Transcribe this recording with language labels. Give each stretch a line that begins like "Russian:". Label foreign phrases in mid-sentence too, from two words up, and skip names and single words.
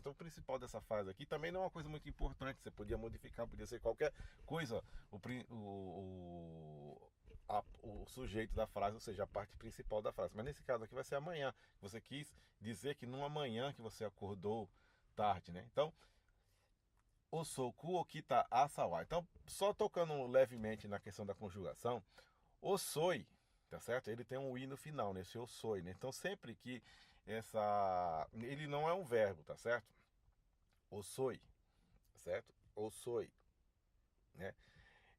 Portuguese: Então, o principal dessa frase aqui também não é uma coisa muito importante. Você podia modificar, podia ser qualquer coisa. O sujeito da frase, ou seja, a parte principal da frase. Mas nesse caso aqui vai ser amanhã. Você quis dizer que numa manhã que você acordou tarde, né? Então,
Japanese: 遅く起きた朝は.
Portuguese: Então, só tocando levemente na questão da conjugação, osoi, tá certo? Ele tem um i no final, nesse osoi, né? Então, sempre que ele não é um verbo, tá certo? Osoi, certo? Osoi, né?